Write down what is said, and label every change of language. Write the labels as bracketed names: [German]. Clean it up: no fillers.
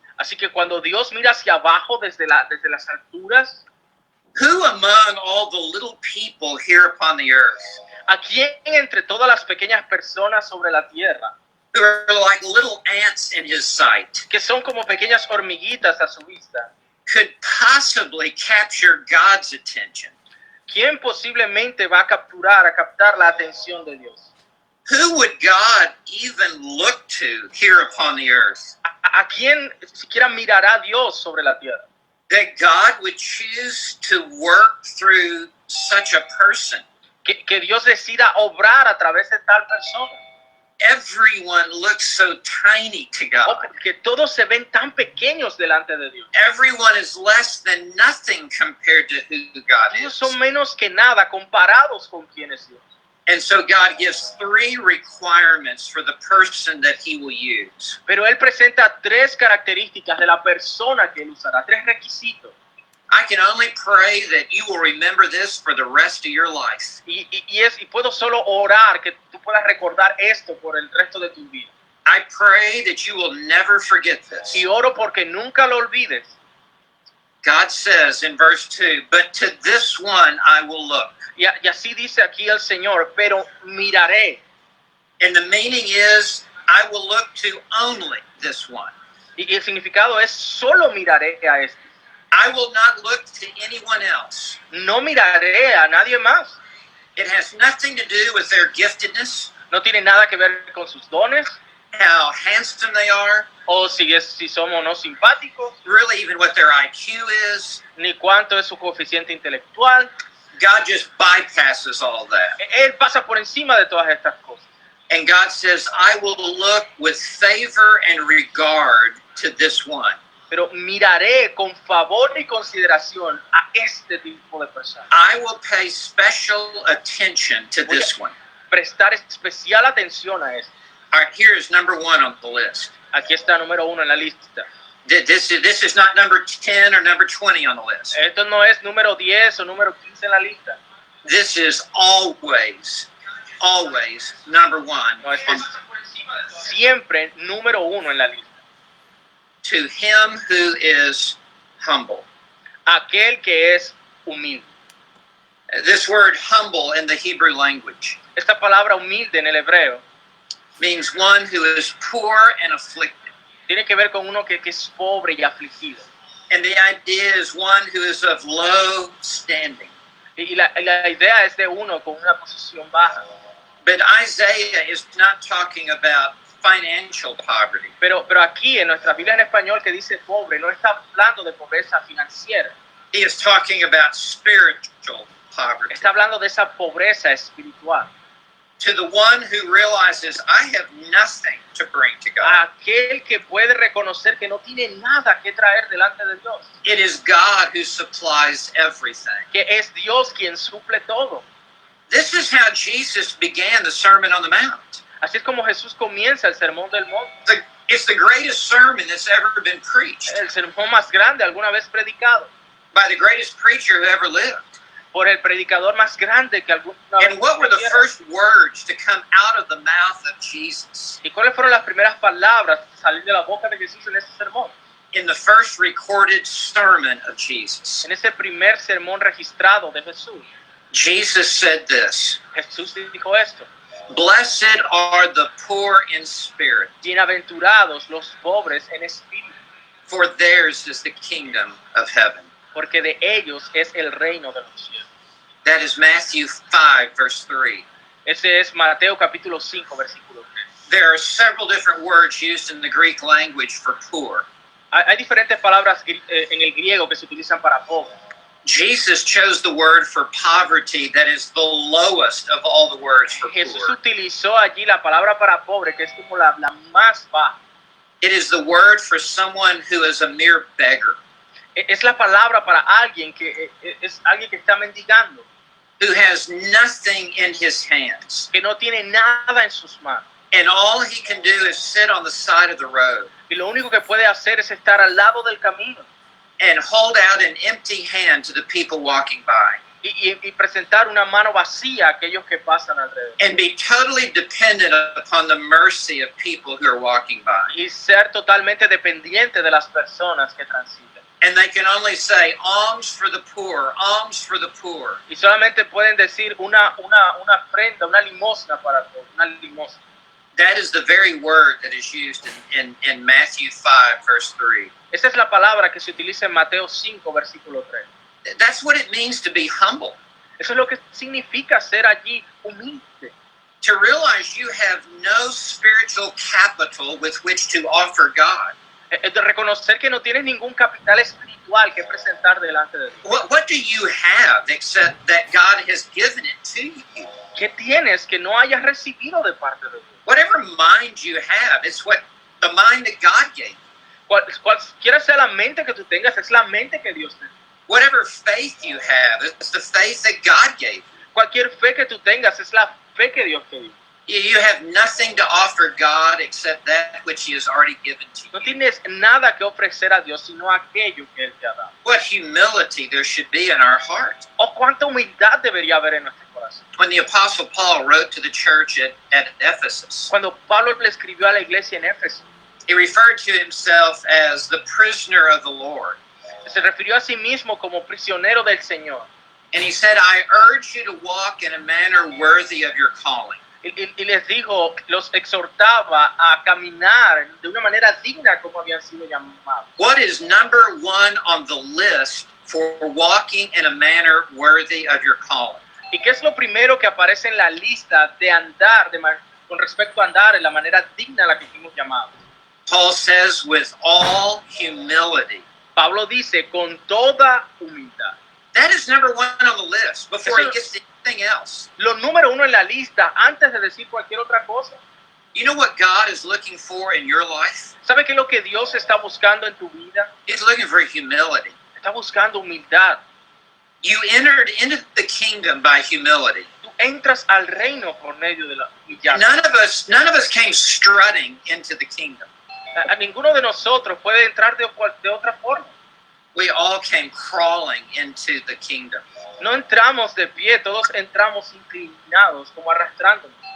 [Spanish] Así que cuando Dios mira hacia abajo desde las alturas, [English] who among all the little people here upon the earth, [Spanish] ¿a quién entre todas las pequeñas personas sobre la tierra, [English] who are like little ants in his sight, [Spanish] que son como pequeñas hormiguitas a su vista, [English] could possibly capture God's attention? [Spanish] quién posiblemente va a captar la atención de Dios? [English] Who would God even look to here upon the earth? [Spanish] ¿A quién siquiera mirará Dios sobre la tierra? [English] That God would choose to work through such a person. [Spanish] Que Dios decida obrar a través de tal persona. [English] Everyone looks so tiny to God. [Spanish] Que todos se ven tan pequeños delante de Dios. [English] Everyone is less than nothing compared to who God [Spanish] Ellos [English] is. [Spanish] son menos que nada comparados con quién es Dios. [English] And so God gives 3 requirements for the person that he will use. [Spanish] Pero Él presenta 3 características de la persona que Él usará, 3 requisitos. [English] I can only pray that you will remember this for the rest of your life. [Spanish] Y puedo solo orar que tú puedas recordar esto por el resto de tu vida. [English] I pray that you will never forget this. [Spanish] Y oro porque nunca lo olvides. [English] God says in verse 2, but to this one I will look. [Spanish] Y así dice aquí el Señor, pero miraré. [English] And the meaning is, I will look to only this one. [Spanish] Y el significado es, solo miraré a este. [English] I will not look to anyone else. [Spanish] No miraré a nadie más. [English] It has nothing to do with their giftedness, [Spanish] No tiene nada que ver con sus dones, [English] how handsome they are, [Spanish] o si somos no simpáticos, [English] really even what their IQ is. [Spanish] ni cuánto es su coeficiente intelectual. [English] God just bypasses all that. [Spanish] Él pasa por encima de todas estas cosas. [English] And God says, I will look with favor and regard to this one. [Spanish] Pero miraré con favor y consideración a este tipo de personas. [English] I will pay special attention to this one. [Spanish] Prestar especial atención a esto. [English] All right, here is number 1 on the list. [Spanish] Aquí está número 1 en la lista. [English] This is not number 10 or number 20 on the list. [Spanish] Esto no es número 10 o número 15 en la lista. [English] This is always number 1 [Spanish] No, este es siempre número 1 en la lista. [English] to him who is humble. [Spanish] Aquel que es humilde. [English] This word humble in the Hebrew language [Spanish] Esta palabra humilde en el hebreo [English] means one who is poor and afflicted. [Spanish] tiene que ver con uno que es pobre y afligido. [English] And the idea is one who is of low standing. [Spanish] Y la idea es de uno con una posición baja. [English] But Isaiah is not talking about financial poverty. [Spanish] Pero aquí en nuestra Biblia en español que dice pobre, no está hablando de pobreza financiera. [English] He is talking about spiritual poverty. [Spanish] Está hablando de esa pobreza espiritual. [English] To the one who realizes, I have nothing to bring to God. [Spanish] Aquel que puede reconocer que no tiene nada que traer delante de Dios. [English] It is God who supplies everything. [Spanish] Que es Dios quien suple todo. [English] This is how Jesus began the Sermon on the Mount. [Spanish] Así es como Jesús comienza el sermón del monte. [English] It's the greatest sermon that's ever been preached [Spanish] El sermón más grande alguna vez predicado. [English] by the greatest preacher who ever lived. [Spanish] Por el predicador más grande que alguna vez [English] And what were the [Spanish] viviera. [English] first words to come out of the mouth of Jesus [Spanish] ¿Y cuáles fueron las primeras palabras que salir de la boca de Jesús en ese sermón? [English] in the first recorded sermon of Jesus? [Spanish] En ese primer sermón registrado de Jesús. [English] Jesus said this, [Spanish] Jesús dijo esto. [English] blessed are the poor in spirit, [Spanish] Bienaventurados los pobres en espíritu, [English] For theirs is the kingdom of heaven. [Spanish] porque de ellos es el reino de los cielos. [English] That is Matthew 5, verse 3. [Spanish] Ese es Mateo capítulo 5, versículo 3. [English] There are several different words used in the Greek language for poor. [Spanish] Hay diferentes palabras en el griego que se utilizan para pobre. [English] Jesus chose the word for poverty that is the lowest of all the words for [Spanish] Jesús [English] poor. [Spanish] utilizó allí la palabra para pobre, que es como la más baja. [English] It is the word for someone who is a mere beggar, [Spanish] Es la palabra para alguien que es alguien que está mendigando, [English] who has nothing in his hands. [Spanish] que no tiene nada en sus manos. [English] And all he can do is sit on the side of the road [Spanish] Y lo único que puede hacer es estar al lado del camino [English] and hold out an empty hand to the people walking by [Spanish] y presentar una mano vacía a aquellos que pasan alrededor. [English] and be totally dependent upon the mercy of people who are walking by. [Spanish] Y ser totalmente dependiente de las personas que transitan. [English] And they can only say, alms for the poor, alms for the poor. [Spanish] Y solamente pueden decir una ofrenda, una limosna para todos, una limosna. [English] That is the very word that is used in Matthew 5, verse 3. [Spanish] Esa es la palabra que se utiliza en Mateo 5, versículo 3. [English] That's what it means to be humble. [Spanish] Eso es lo que significa ser allí humilde. [English] To realize you have no spiritual capital with which to offer God. [Spanish] De reconocer que no tienes ningún capital espiritual que presentar delante de Dios. [English] What do you have except that God has given it to you? [Spanish] ¿Qué tienes que no hayas recibido de parte de Dios? [English] Whatever mind you have, it's what the mind that God gave you. [Spanish] Cualquiera sea la mente que tú tengas, es la mente que Dios te dio. [English] Whatever faith you have, it's the faith that God gave you. [Spanish] Cualquier fe que tú tengas, es la fe que Dios te dio. [English] You have nothing to offer God except that which He has already given to [Spanish] No [English] you. [Spanish] tienes nada que ofrecer a Dios, sino aquello que Él te ha dado. [English] What humility there should be in our heart. [Spanish] O cuánta humildad debería haber en nuestro corazón. [English] When the Apostle Paul wrote to the church at Ephesus, [Spanish] Cuando Pablo le escribió a la iglesia en Éfeso, [English] he referred to himself as the prisoner of the Lord. [Spanish] se refirió a sí mismo como prisionero del Señor. [English] And he said, I urge you to walk in a manner worthy of your calling. [Spanish] Y les dijo, los exhortaba a caminar de una manera digna como habían sido llamados. [English] What is number one on the list for walking in a manner worthy of your calling? [Spanish] ¿Y qué es lo primero que aparece en la lista de andar, con respecto a andar en la manera digna a la que fuimos llamados? [English] Paul says, with all humility. [Spanish] Pablo dice, con toda humildad. [English] That is number one on the list before he gets to anything else. [Spanish] Lo número uno en la lista, antes de decir cualquier otra cosa. [English] You know what God is looking for in your life? [Spanish] ¿Sabe qué es lo que Dios está buscando en tu vida? [English] He's looking for humility. [Spanish] Está buscando humildad. [English] You entered into the kingdom by humility. [Spanish] Tú entras al reino por medio de la humildad. [English] None of us came strutting into the kingdom. [Spanish] A ninguno de nosotros puede entrar de otra forma. [English] We all came crawling into the kingdom. [Spanish] No entramos de pie, todos entramos inclinados, como arrastrándonos.